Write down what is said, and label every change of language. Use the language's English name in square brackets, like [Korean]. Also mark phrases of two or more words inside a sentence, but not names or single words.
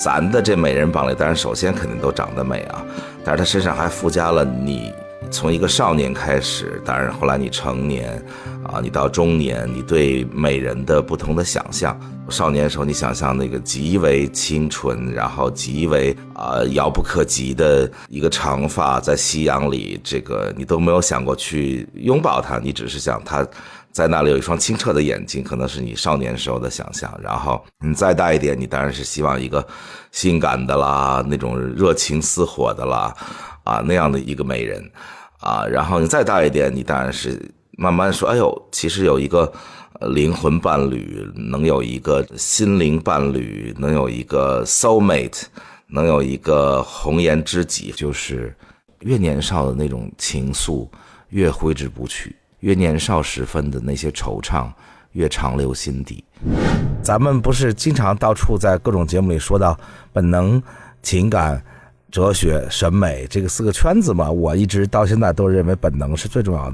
[Chinese] 咱的這美人榜裡，當然首先肯定都長得美啊，但是他身上還附加了你從一個少年開始，當然後來你成年啊，你到中年，你對美人的不同的想象。少年的时候，你想象那個極為清純，然後極為遙不可及的一個長髮在夕陽裡，這個你都沒有想過去擁抱他，你只是想他在那裡有一雙清澈的眼睛，可能是你少年時候的想象。然后你再大一點，你当然是希望一個性感的啦，那種熱情似火的啦，那樣的一個美人然后你再大一點，你當然是慢慢說，哎呦，其實有一個靈魂伴侶，能有一個心靈伴侶，能有一個 [English] soul mate， [Chinese] 能有一個紅顏知己，就是越年少的那種情愫越揮之不去，越年少时分的那些惆悵越長留心底。咱們不是經常到處在各種節目裡說到本能、情感、哲学、審美這個4個圈子嘛，我一直到現在都認為本能是最重要的。